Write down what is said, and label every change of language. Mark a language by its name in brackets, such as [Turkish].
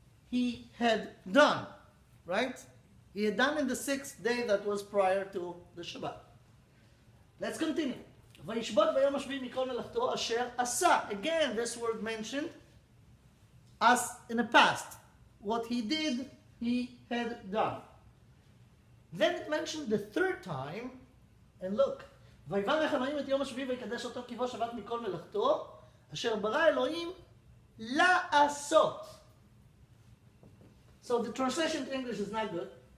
[English] He had done, right? He had done in the 6th day that was prior to the Shabbat. Let's continue. [Hebrew] Vayishbot b'yom hashvi'i mikol melachto asher asa. [English] Again, this word mentioned as in the past. What he did, he had done. Then it mentioned the 3rd time, and look, [Hebrew] ויברך אלוהים את יום השביעי ויקדש אותו כי בו שבת מכל מלאכתו, אשר ברא אלוהים לעשות. [English] So the translation to English is not good.